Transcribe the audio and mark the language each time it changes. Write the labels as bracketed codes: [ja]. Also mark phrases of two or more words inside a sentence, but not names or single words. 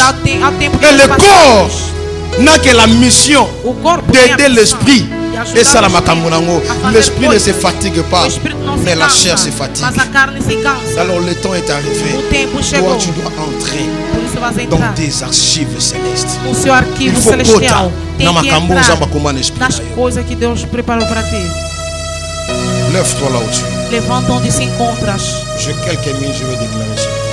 [fr] Et le corps n'a que la mission d'aider l'esprit. Et ça, l'esprit ne se fatigue pas, mais la chair se fatigue. Alors le temps est arrivé. Toi, tu dois entrer dans tes archives célestes. Il faut [pt] nas coisas que Deus preparou para ti. [fr] Lève-toi là où tu es. [pt] Levanta onde se encontras. [fr] J'ai quelques minutes, je vais déclarer ça.